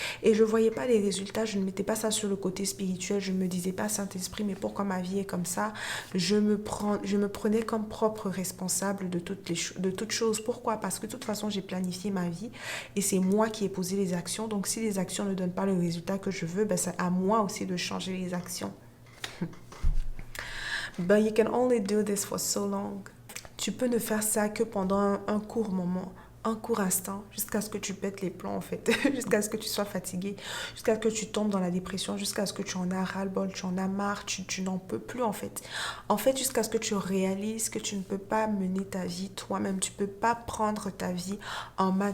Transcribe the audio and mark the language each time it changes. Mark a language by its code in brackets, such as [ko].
[fr] Et je ne voyais pas les résultats, je ne mettais pas ça sur le côté spirituel, je ne me disais pas Saint-Esprit, mais pourquoi ma vie est comme ça? Je me prenais comme propre responsable de toutes choses. Pourquoi? Parce que de toute façon j'ai planifié ma vie et c'est moi qui ai posé les actions. Donc si les actions ne donnent pas le résultat que je veux, ben, c'est à moi aussi de changer les actions. [en] But you can only do this for so long. [fr] Tu peux ne faire ça que pendant un court moment, un court instant, jusqu'à ce que tu pètes les plombs en fait, jusqu'à ce que tu sois fatigué, jusqu'à ce que tu tombes dans la dépression, jusqu'à ce que tu en as ras-le-bol, tu en as marre, tu n'en peux plus en fait. En fait, jusqu'à ce que tu réalises que tu ne peux pas mener ta vie toi-même, tu ne peux pas prendre ta vie en main.